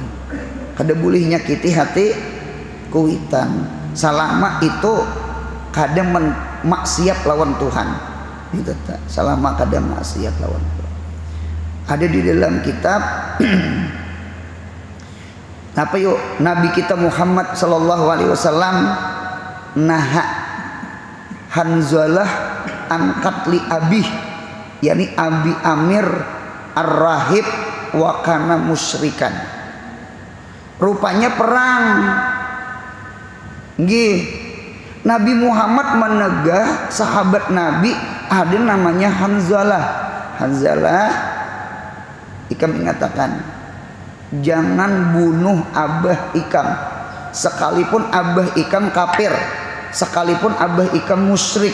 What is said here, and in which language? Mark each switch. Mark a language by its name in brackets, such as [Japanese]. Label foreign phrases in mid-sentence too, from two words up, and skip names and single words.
[Banjar] Kada boleh nyakiti hati kuitan. Selama itu kada maksiat lawan Tuhan. Itu selama kada maksiat lawan Tuhan. Ada di dalam kitab apa yuk Nabi kita Muhammad [Arabic] صلى الله عليه وسلم نهى حنظلة عن قتل أبيه يعني أبا عامر الراهب وكان مشركا. [Banjar] Rupanya perang nggih, Nabi Muhammad menegah sahabat Nabi ada namanya Hanzalah. Hanzalah Ikam mengatakan, jangan bunuh Abah Ikam sekalipun Abah Ikam kafir, sekalipun Abah Ikam musyrik.